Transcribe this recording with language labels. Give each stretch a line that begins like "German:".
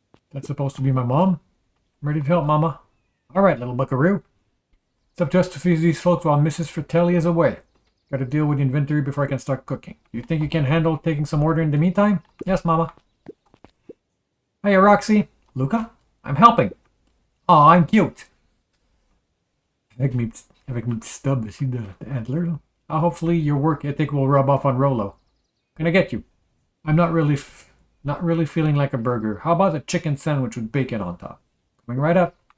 English: That's supposed to be my mom? I'm ready to help, Mama. Alright, little buckaroo. It's up to us to feed these folks while Mrs. Fratelli is away. Gotta deal with the inventory before I can start cooking. You think you can handle taking some order in the meantime? Yes, Mama. Hey, Roxy. Luca? I'm helping. Aw, I'm cute.
French: avec mes petits stubs ici de antler, là.
English: Hopefully your work ethic will rub off on Rolo. Can I get you? I'm not really feeling like a burger. How about a chicken sandwich with bacon on top? Coming right up.